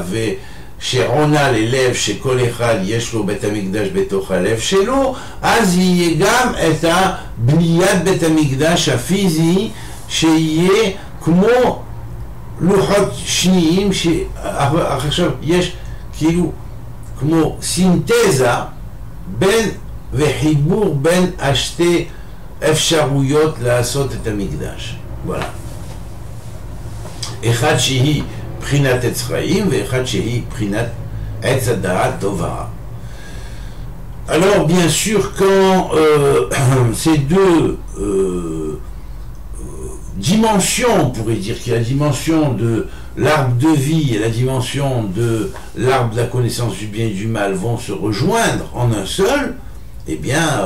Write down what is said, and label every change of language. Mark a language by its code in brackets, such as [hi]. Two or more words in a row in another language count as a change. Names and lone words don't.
[he] שעונה ללב שכל אחד יש לו בית המקדש בתוך הלב שלו, אז יהיה גם את בניית בית המקדש הפיזי שיהיה כמו לוחות שניים, שעכשיו יש כאילו כמו סינתזה בין וחיבור בין השתי אפשרויות לעשות את המקדש. וואלה. אחד שהיא בחינת עץ חיים ואחד שהיא בחינת עץ הדעת טוב ורע. [fr] Alors bien sûr quand ces deux dimensions, on pourrait dire qu'il y a la dimension de l'arbre de vie et la dimension de l'arbre de la connaissance du bien et du mal vont se rejoindre en un seul, eh bien